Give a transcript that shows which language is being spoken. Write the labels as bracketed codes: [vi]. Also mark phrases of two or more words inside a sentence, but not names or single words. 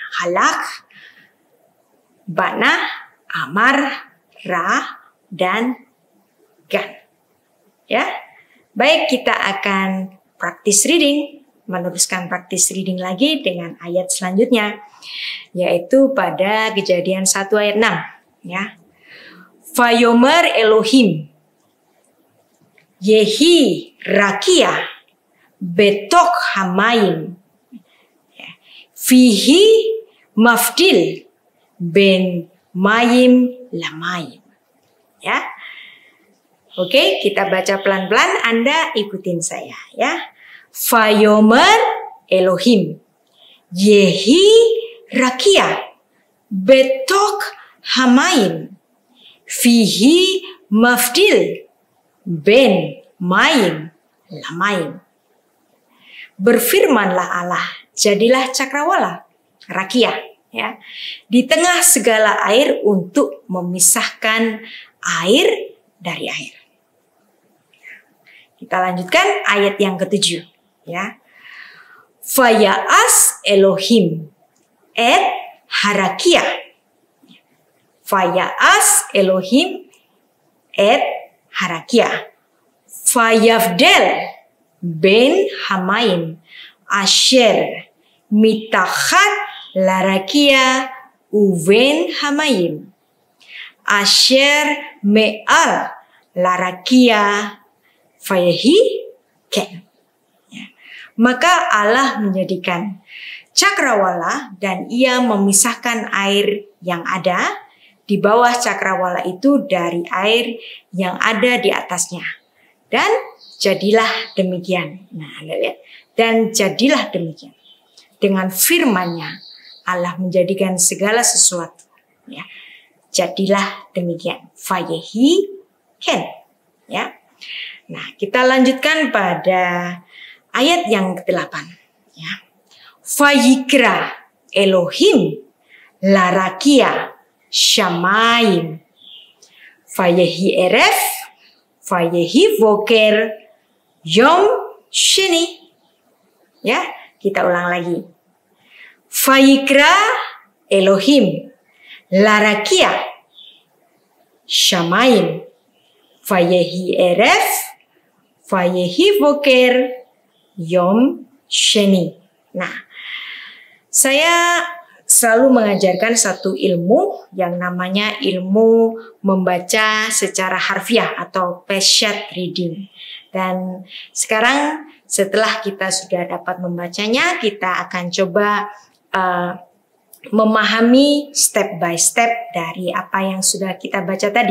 [he] הלך בנה אמר ראה, dan gan, ya. [id] Baik, kita akan [en] practice reading, [id] meneruskan [en] practice reading [id] lagi dengan ayat selanjutnya, yaitu pada Kejadian 1 ayat 6, ya. [he] ויאמר אלהים יהי רקיע בתוך המים ויהי מבדיל בין מים למים, [id] ya. Oke, kita baca pelan-pelan, Anda ikutin saya, ya. [he] ויאמר אלהים יהי רקיע בתוך המים ויהי מבדיל בין מים למים. [id] Berfirmanlah Allah, jadilah cakrawala, rakia, ya, di tengah segala air untuk memisahkan air dari air. Kita lanjutkan ayat yang ke-7, ya. [he] ויעש אלהים את הרקיע. ויעש אלהים את הרקיע. ויבדל בין המים אשר מתחת לרקיע ובין המים אשר מעל לרקיע ויהי כן. [id] Ya. Maka Allah menjadikan cakrawala dan ia memisahkan air yang ada di bawah cakrawala itu dari air yang ada di atasnya. Dan jadilah demikian. Nah, Anda lihat. Dan jadilah demikian. Dengan firman-Nya Allah menjadikan segala sesuatu. Ya. Jadilah demikian. [he] ויהי כן. [id] Ya. Nah, kita lanjutkan pada ayat yang ke-8. Ya. [he] ויקרא אלהים לרקיע שמים ויהי ערב ויהי בקר יום שני. [id] Ya, kita ulang lagi. [he] ויקרא אלהים לרקיע שמים ויהי ערב ויהי בקר יום שני. [id] Nah, saya selalu mengajarkan satu ilmu yang namanya ilmu membaca secara harfiah atau peshat reading. Dan sekarang setelah kita sudah dapat membacanya, kita akan coba memahami [en] step by step [id] dari apa yang sudah kita baca tadi.